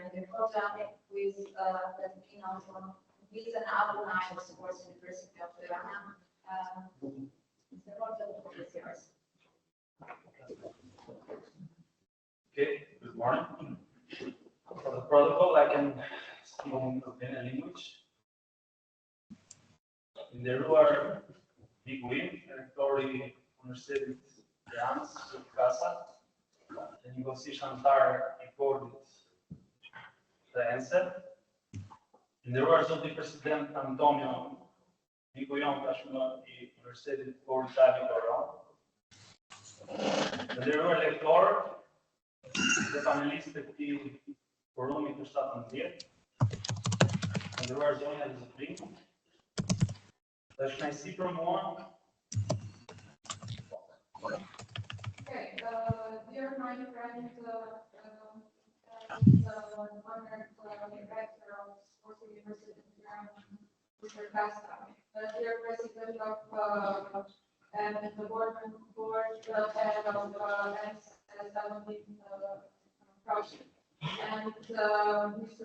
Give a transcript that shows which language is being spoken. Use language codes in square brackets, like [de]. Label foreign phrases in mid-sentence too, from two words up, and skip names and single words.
[en] Endekoja, who is he's an alumni of Sports University of Tirana. Mr. Roger, the floor is yours. Okay, good morning. For the protocol, I can speak in Albanian language. [sq] Nderuar Biguim, rektori Universitetit Tiranës, Kasa, dhe njëkohësisht anëtar I bordit të ENSE. Nderuar zoti president Antonio Biguim, tashmë I Universitetit Italia Koran. Nderuar lektor, dhe panelistë të këtij forumi të 17. Nderuar zonja dhe zotërinj, është kënaqësi për mua. [en] Okay, dear my friend, honored director of Sports University of Tirana, Mr. Costa, dear president of and the board head of ENSE 17th project, and Mr.